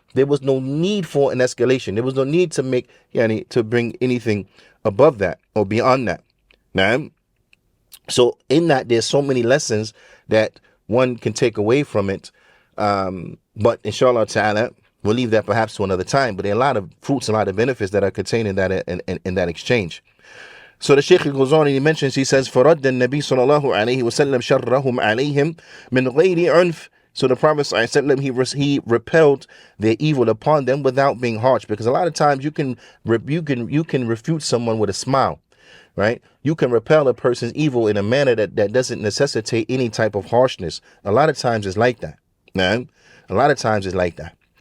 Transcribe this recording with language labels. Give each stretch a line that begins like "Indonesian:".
English: There was no need for an escalation. There was no need to to bring anything above that or beyond that. Now, so in that, there's so many lessons that one can take away from it. But inshallah ta'ala, we'll leave that perhaps to another time. But there are a lot of fruits and a lot of benefits that are contained in that in that exchange. So the Shaykh goes on and he mentions, he says,
Arabic: فَرَدَّ النَّبِي صلى الله عليه وسلم شَرَّهُمْ عَلَيْهِمْ مِنْ غَيْرِ عُنْفٍ.
English: So the Prophet ﷺ, he repelled their evil upon them without being harsh, because a lot of times you can refute someone with a smile, right? You can repel a person's evil in a manner that doesn't necessitate any type of harshness. A lot of times it's like that, man. A lot of times it's like that.